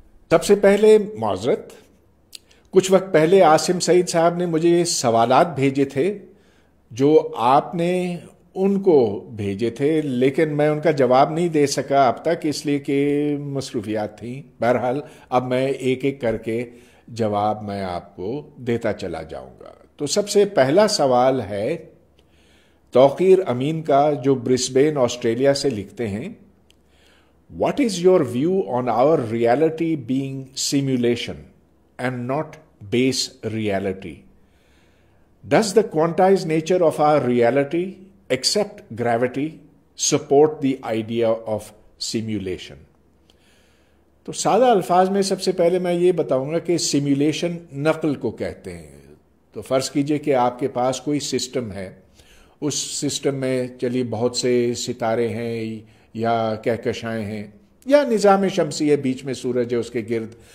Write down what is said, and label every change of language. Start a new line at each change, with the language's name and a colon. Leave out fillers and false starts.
Urdu: سب سے پہلے معذرت، کچھ وقت پہلے عاصم سعید صاحب نے مجھے یہ سوالات بھیجے تھے جو آپ نے ان کو بھیجے تھے، لیکن میں ان کا جواب نہیں دے سکا اب تک، اس لیے کہ مصروفیات تھیں۔ بہرحال اب میں ایک ایک کر کے جواب میں آپ کو دیتا چلا جاؤں گا۔ تو سب سے پہلا سوال ہے توقیر امین کا، جو برسبین آسٹریلیا سے لکھتے ہیں،
English: What is your view on our reality being simulation and not base reality? Does the quantized nature of our reality, except gravity, support the idea of simulation?
Urdu: تو سادہ الفاظ میں سب سے پہلے میں یہ بتاؤں گا کہ سیمولیشن نقل کو کہتے ہیں۔ تو فرض کیجئے کہ آپ کے پاس کوئی سسٹم ہے، اس سسٹم میں چلیے بہت سے ستارے ہیں یا کہکشائیں ہیں یا نظام شمسی ہے، بیچ میں سورج ہے، اس کے گرد